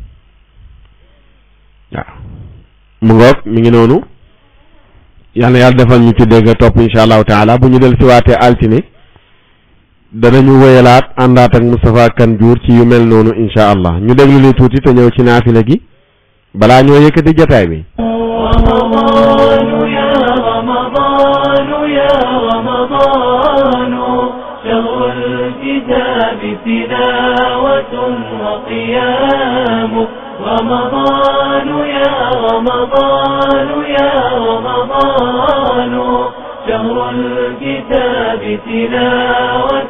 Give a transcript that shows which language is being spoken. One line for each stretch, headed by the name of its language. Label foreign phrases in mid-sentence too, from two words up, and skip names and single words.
Wolof: waaw mu ngoog mi ngi noonu yal na yàlla defal ñu ci dégg topp
Arabic: إن شاء الله تعالى
Wolof: bu ñu del siwaatee altine danañu wéyalaat àndaat ak Moustapha Kane Diour ci yu mel noonu
Arabic: إن شاء الله
Wolof: ñu déglu li tuuti te ñëw ci naafila gi balaa ñoo yëkkati jotaay bi
Arabic: رمضان يا رمضان يا رمضان شهر الكتاب تلاوة